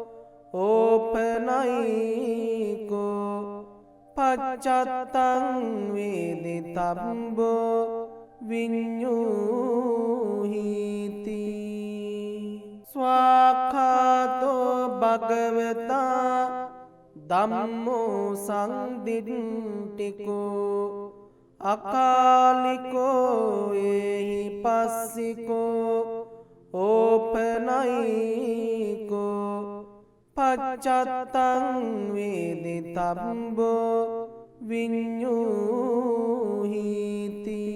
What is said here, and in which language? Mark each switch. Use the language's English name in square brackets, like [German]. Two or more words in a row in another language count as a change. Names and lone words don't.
[Pali] ඕපනයිකෝ පච්චත්තං වේදිතබ්බෝ විඤ්ඤූහිති ස්වාඛාතෝ භගවතා ධම්මෝ සංදිට්ඨිකෝ අකාලිකෝ එහි පස්සිකෝ ඕපනයිකෝ පච්චත්තං වේදිතබ්බෝ විඤ්ඤූහිති